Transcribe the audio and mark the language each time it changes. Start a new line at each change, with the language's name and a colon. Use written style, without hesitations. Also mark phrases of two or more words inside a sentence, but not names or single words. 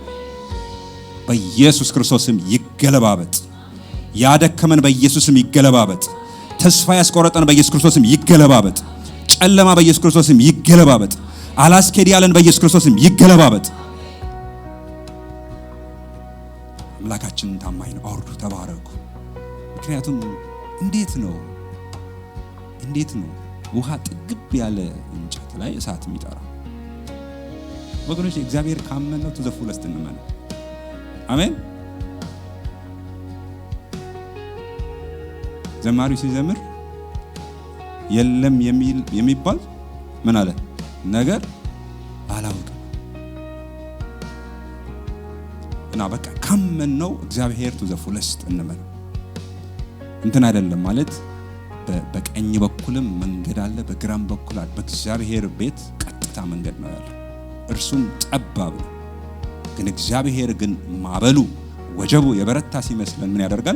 Amharic: በኢየሱስ ክርስቶስም ይገለባበጥ። ያደከመን በኢየሱስም ይገለባበጥ። ተስፋ ያስቆረጠን በኢየሱስ ክርስቶስም ይገለባበጥ። ጨለማ በኢየሱስ ክርስቶስም ይገለባበጥ። አላስኬድ ያለን በኢየሱስ ክርስቶስም ይገለባበጥ። አምላካችን ታማኝ ነው። አውርዱ፣ ተባረኩ። ምክንያቱም እንዴት ነው ውሃ ጥግብ ያለ እንጨት ላይ እሳት የሚጠራ? ወገኖች እግዚአብሔር ካመነው
English: to the fullest
Amharic: እንመን። አሜን። ዘማሪው ሲዘምር የለም የሚባል ምን አለ ነገር አላውቅም እና በቃ ካመነው እግዚአብሔር
English: to the fullest
Amharic: እንመን። እንትን አይደለም ማለት በቀኝ በኩልም መንገድ አለ፣ በግራም በኩል አለ። በእግዚአብሔር ቤት ቀጥታ መንገድ ነው ያለው። እርሱም ጠባብ ነው። ግን እግዚአብሔር ግን ማበሉ ወጀቡ የበረታ ሲመስለን ምን ያደርጋል?